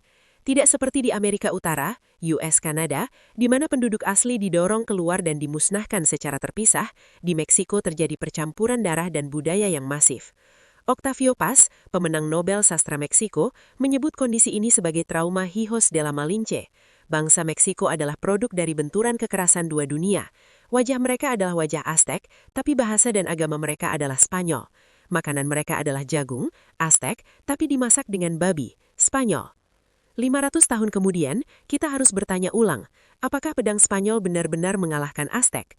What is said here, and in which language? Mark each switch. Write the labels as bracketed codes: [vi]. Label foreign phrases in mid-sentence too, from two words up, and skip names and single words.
[id] Tidak seperti di Amerika Utara, US, Kanada, di mana penduduk asli didorong keluar dan dimusnahkan secara terpisah, di Meksiko terjadi percampuran darah dan budaya yang masif. Octavio Paz, pemenang Nobel Sastra Meksiko, menyebut kondisi ini sebagai trauma [es] hijos de la Malinche. [id] Bangsa Meksiko adalah produk dari benturan kekerasan dua dunia. Wajah mereka adalah wajah Aztec, tapi bahasa dan agama mereka adalah Spanyol. Makanan mereka adalah jagung, Aztec, tapi dimasak dengan babi, Spanyol. 500 tahun kemudian, kita harus bertanya ulang, apakah pedang Spanyol benar-benar mengalahkan Aztec?